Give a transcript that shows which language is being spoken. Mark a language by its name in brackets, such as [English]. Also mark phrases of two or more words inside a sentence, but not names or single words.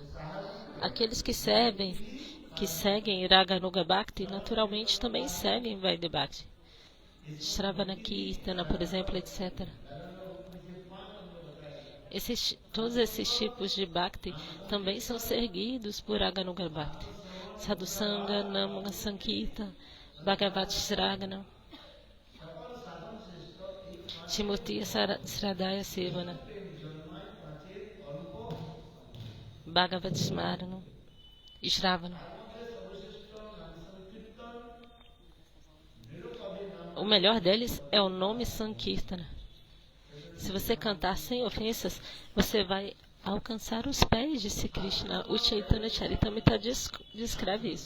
[Portuguese] Aqueles que seguem [Sanskrit] रागानुग भक्ति, [Portuguese] naturalmente também seguem [Sanskrit] वैद्य भक्ति. श्रवण कीर्तन, [Portuguese] por exemplo, etc. Todos esses tipos de Bhakti também são seguidos por [Sanskrit] रागानुग भक्ति. साधुसङ्ग, नामङ्ग सङ्कीर्तन, भगवद् श्रगण, श्रीमूर्ति श्रद्धया सेवन, भगवद् स्मरण e श्रवण. [Portuguese] O melhor deles é o nome Sankirtana. Se você cantar sem ofensas, você vai alcançar os pés de Sri Krishna. O Chaitanya Charitamrita descreve isso.